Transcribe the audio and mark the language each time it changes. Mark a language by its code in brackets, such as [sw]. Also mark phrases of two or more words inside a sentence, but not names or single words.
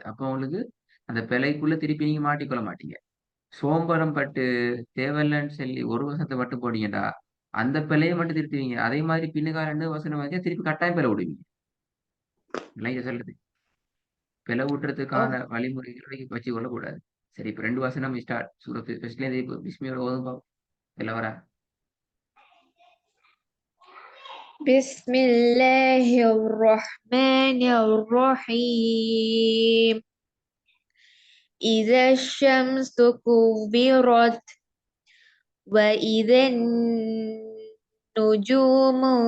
[ta] அப்ப உங்களுக்கு அந்த பிழைக்குள்ள திருப்பி நீங்க மாட்டிக்கொள்ள மாட்டீங்க. சோம்பரம் பட்டு தேவையில்லைன்னு சொல்லி ஒரு வசனத்தை மட்டும் போனீங்கடா, அந்த பிழையை மட்டும் திருத்துவீங்க. அதே மாதிரி பின்னுக்கால 2 வசனம் வச்சா திருப்பி கட்டாயம் பிழை விடுவீங்க. இல்லைங்க சொல்றது. பிழை விட்டுறதுக்கான வழிமுறைகளை வச்சு கொள்ளக்கூடாது. சரி, இப்ப 2 வசனம் ஸ்டார்ட். சூரத்து ஃபர்ஸ்ட்ல இருந்து பிஸ்மியோட ஓதுங்க. எல்லாம் வரா. [ar] بسم الله الرحمن الرحيم. إذا الشمس كورت وإذا النجوم